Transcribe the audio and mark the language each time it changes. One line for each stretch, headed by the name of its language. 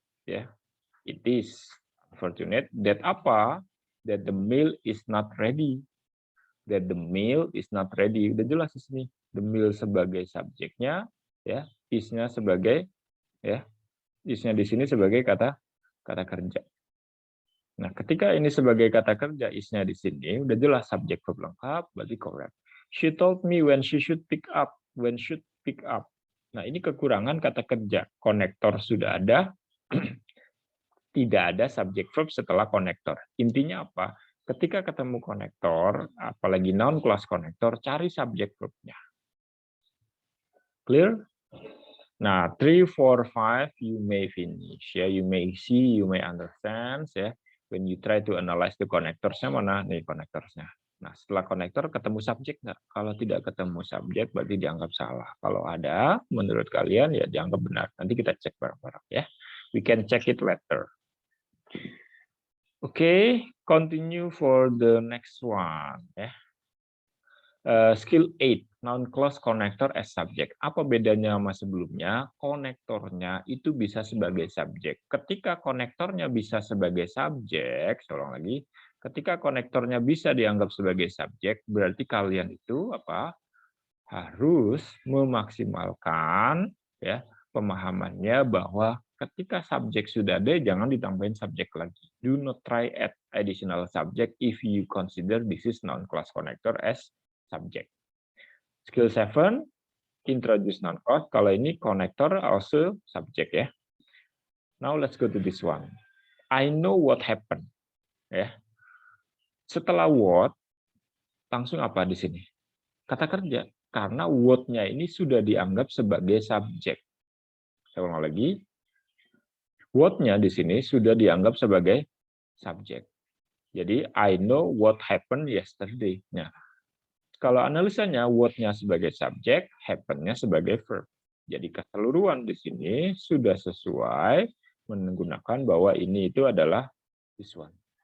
English: It is unfortunate that
Indonesian: apa?
English: That the meal is not ready. That the meal is not ready.
Indonesian: Udah jelas di sini. The meal sebagai subjeknya, is-nya sebagai, is-nya di sini sebagai kata kerja. Nah, ketika ini sebagai kata kerja, is-nya di sini udah jelas subjek verb lengkap, berarti correct.
English: She told me when she should pick up. When should pick up.
Indonesian: Nah, ini kekurangan kata kerja. Konektor sudah ada, tidak ada subjek verb setelah konektor. Intinya apa? Ketika ketemu konektor, apalagi noun clause konektor, cari subjek verb-nya. Clear?
English: Nah, 3, 4, 5, you may finish. You may see, you may understand. When you try to analyze the connectors-nya,
Indonesian: mana nih
English: connectors-nya.
Indonesian: Nah, setelah konektor ketemu subjek nggak? Kalau tidak ketemu subjek, berarti dianggap salah. Kalau ada, menurut kalian, ya dianggap benar. Nanti kita cek bareng-bareng ya.
English: We can check it later. Okay, continue for the next one. Skill 8, noun clause connector as subject.
Indonesian: Apa bedanya sama sebelumnya? Konektornya itu bisa sebagai subjek. Ketika konektornya bisa sebagai subjek, ulang lagi, ketika konektornya bisa dianggap sebagai subjek, berarti kalian itu apa? harus memaksimalkan ya pemahamannya bahwa ketika subjek sudah ada, jangan ditambahin subjek lagi.
English: Do not try add additional subject if you consider this is non-class connector as subject. Skill 7, introduce non-class.
Indonesian: Kalau ini
English: connector also subject ya. Now let's go to this one. I know what happened.
Indonesian: Ya. Setelah what, langsung apa di sini? Kata kerja. Karena what-nya ini sudah dianggap sebagai subjek. Saya ulang lagi. What-nya di sini sudah dianggap sebagai subjek. Jadi,
English: I know what happened yesterday.
Indonesian: Nah, kalau analisanya, what-nya sebagai subjek, happen-nya sebagai verb. Jadi, keseluruhan di sini sudah sesuai menggunakan bahwa ini itu adalah
English: this one.